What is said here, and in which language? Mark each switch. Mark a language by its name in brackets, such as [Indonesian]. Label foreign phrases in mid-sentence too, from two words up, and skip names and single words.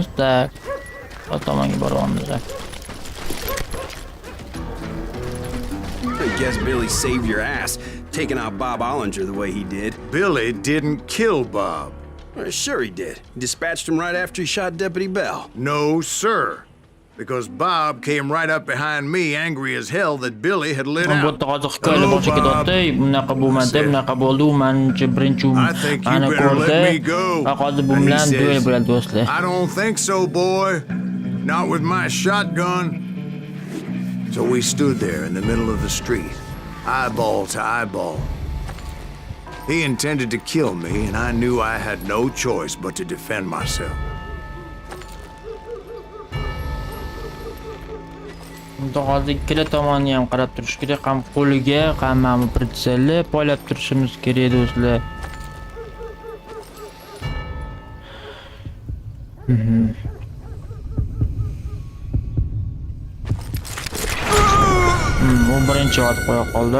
[Uzbek] Tak. O tomonga boramiz. [English] I guess Billy saved your ass, taking out Bob Ollinger the way he did. Billy didn't kill Bob. Well, sure he did. He dispatched him right after he shot Deputy Bell. No, sir. Because Bob came right up behind me, angry as hell that Billy had lit [Uzbek] Bu [English] out. [Uzbek] yerda hozir hikoyani boshqa ketdi. Bunaqa bo'lmadi, bunaqa bo'ldi. U menimcha birinchi ani ko'rdi. Va hozir bu bilan duel bo'ladi do'stlar. [English] I don't think so, boy. Not with my shotgun. So we stood there in the middle of the street, eyeball to eyeball. He intended to kill me, and I knew I had no choice but to defend myself. [Uzbek] Unda hozir ikkala tomonni ham qarab turish kerak. Ham qo'liga, ham mana pritselni poylab turishimiz kerak do'stlar. Bu birinchi otib qo'ya qoldi.